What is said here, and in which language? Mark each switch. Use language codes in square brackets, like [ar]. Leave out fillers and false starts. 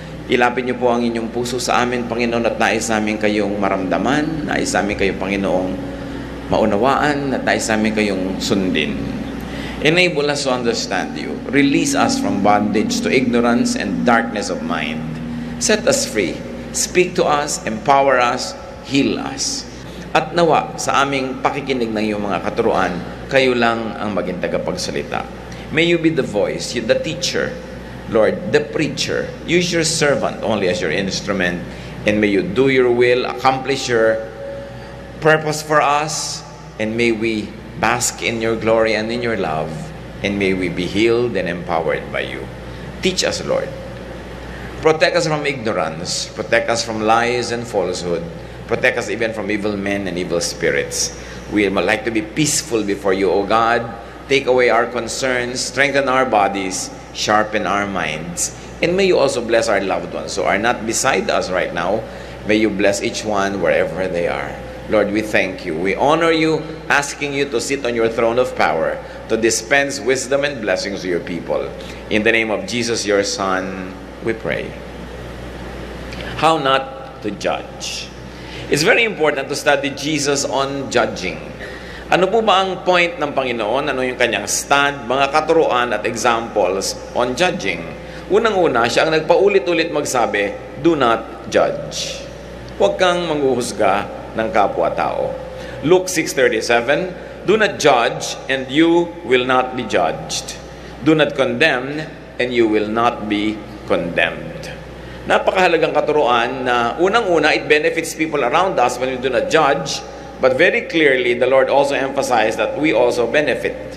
[tl] Ilapit niyo po ang inyong puso sa amin, Panginoon, at nais namin kayong maramdaman, nais namin kayong, Panginoong, maunawaan, at nais namin kayong sundin. [en] Enable us to understand you. Release us from bondage to ignorance and darkness of mind. Set us free. Speak to us, empower us, heal us. [tl] At nawa, sa aming pakikinig ng iyong mga katuruan, kayo lang ang maging tagapagsalita. [en] May you be the voice, the teacher, Lord, the preacher. Use your servant only as your instrument, and may you do your will, accomplish your purpose for us, and may we bask in your glory and in your love, and may we be healed and empowered by you. Teach us, Lord. Protect us from ignorance. Protect us from lies and falsehood. Protect us even from evil men and evil spirits. We would like to be peaceful before you, O God. Take away our concerns, strengthen our bodies, sharpen our minds. And may you also bless our loved ones who are not beside us right now. May you bless each one wherever they are. Lord, we thank you. We honor you, asking you to sit on your throne of power, to dispense wisdom and blessings to your people. In the name of Jesus, your Son, we pray. How not to judge. It's very important to study Jesus on judging. [tl] Ano po ba ang point ng Panginoon? Ano yung kanyang stand, mga katuruan at [en] examples on judging? [tl] Unang-una, siya ang nagpaulit-ulit magsabi, [en] do not judge. [tl] Huwag kang manghuhusga ng kapwa-tao. [en] Luke 6:37, do not judge and you will not be judged. Do not condemn and you will not be condemned. [tl] Napakahalagang katuruan na unang-una, [en] it benefits people around us when we do not judge. But very clearly, the Lord also emphasized that we also benefit.